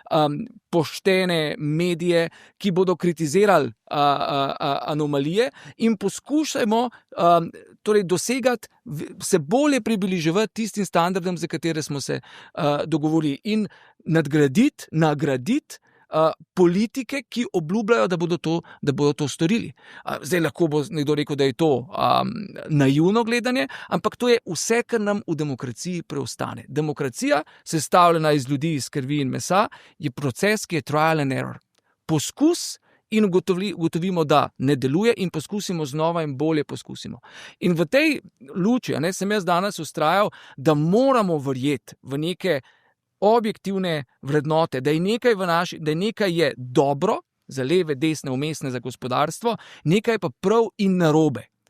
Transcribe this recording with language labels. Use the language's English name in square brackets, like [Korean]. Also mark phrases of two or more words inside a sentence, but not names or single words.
[Slovenian] poštene medije, ki bodo kritizirali anomalije in poskušajmo torej dosegati, se bolje približevati tistim standardom, za katere smo se dogovorili in nagraditi politike, ki obljubljajo, da bodo to storili. Zdaj lahko bo nekdo rekel, da je to naivno gledanje, ampak to je vse, kar nam v demokraciji preostane. Demokracija, sestavljena iz ljudi, iz krvi in mesa, je proces, ki je [English] trial and error. [Slovenian] Poskus in ugotovimo, da ne deluje in poskusimo znova in bolje poskusimo. In v tej luči, sem jaz danes vztrajal, da moramo verjeti v neke objektivne vrednote, da je nekaj je dobro, za leve, desne, vmesne, za gospodarstvo, nekaj pa prav in narobe.